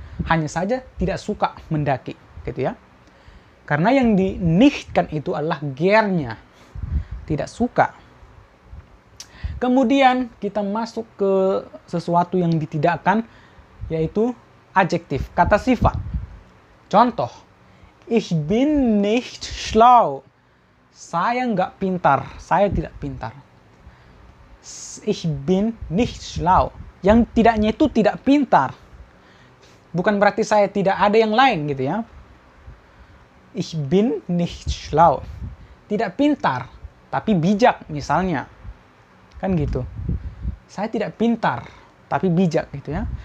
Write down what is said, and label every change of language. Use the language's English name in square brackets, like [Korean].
[Indonesian] Hanya saja tidak suka mendaki, gitu ya. Karena yang dinichtkan itu adalah gernya, tidak suka. Kemudian kita masuk ke sesuatu yang ditidakkan, yaitu adjektif, kata sifat. [German] Contoh, ich bin nicht schlau. [Indonesian] Saya nggak pintar, saya tidak pintar. [German] Ich bin nicht schlau. [Indonesian] Yang tidaknya itu tidak pintar. Bukan berarti saya tidak ada yang lain, gitu ya. [German] Ich bin nicht schlau. [Indonesian] Tidak pintar, tapi bijak misalnya. Kan gitu. Saya tidak pintar, tapi bijak gitu ya.